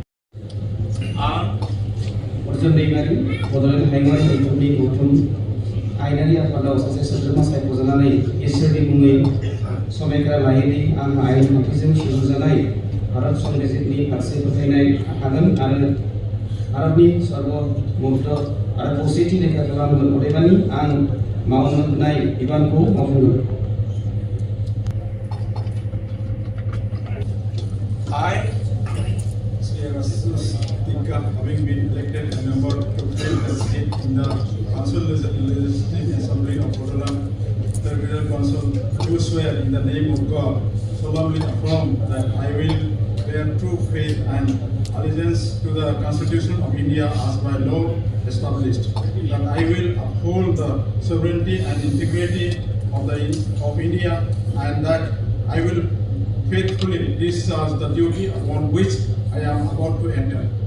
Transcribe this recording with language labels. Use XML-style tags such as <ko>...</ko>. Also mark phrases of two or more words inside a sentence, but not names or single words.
<brx>अर्जुन दैमारी बड'लेण्ड हायुङारि गौथुमनि गौथुम आयेनारि आफादाव सासे सोद्रोमा सायख'जानानै इसोरनि मुङै समायखिरा लायोदि आं आयेन खान्थिजों सुजुजानाय भारत संबिजितनि फारसे फोथायनाय थागोन आरो भारतनि सार्वभौमत्व आरो खौसेथि रैखा खालामगोन अदेबानि आं मावनो होनाय बिबानखौ मावफुंगोन।</brx> <en>I, Sri Rasus Tika, having been elected a member to fill a seat in the Council Legislative Assembly of Bodoland Territorial Council, do swear in the name of God, solemnly affirm that I will bear true faith and allegiance to the Constitution of India as by law established, that I will uphold the sovereignty and integrity of India, and that I will faithfully discharge the duty upon which I am about to enter.</en>